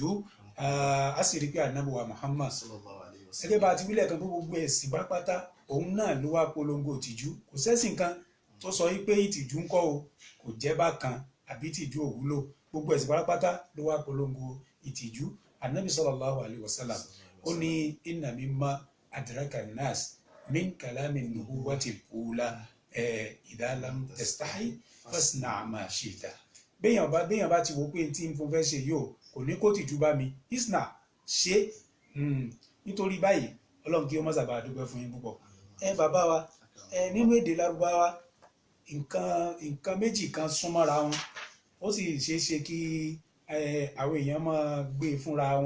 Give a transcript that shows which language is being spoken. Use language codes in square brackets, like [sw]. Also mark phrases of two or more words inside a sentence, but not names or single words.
[yo] A sì rí pé Ànábì wa Muhammad gẹ́gẹ́ bá ti wílẹ̀ kan pé gbogbo ẹ̀sìn pátápátá òun náà ló wá polongo ìtìjú. Kò sẹ́sìn kan tó sọ wípé ìtìjú ń kọ́ o kò jẹ́ bákan àbí ìtìjú ò wúlò. Gbogbo ẹ̀sìn pátápátá ló wá polongo ìtìjú. [ar] Ànábì صلى الله عليه وسلم [yo] ó ní [ar] إن مما أدرك الناس من كلام النبوة الأولى إذا لم تستح فاصنع ما شئت. [yo] béèyàn bá ti wò pé tí n fún fẹ́ ṣe yóò kò ní kó tìjú bá mi, isna ṣe. Nítorí báyìí Ọlọ́run kí ó má sábà dúpẹ́ fún yín púpọ̀. Bàbá wa nínú èdè Lárúbáwá nǹkan méjì kan súnmọ́ra wọn, ó sì ṣeé ṣe kí àwọn èèyàn máa gbé fúnra wọn.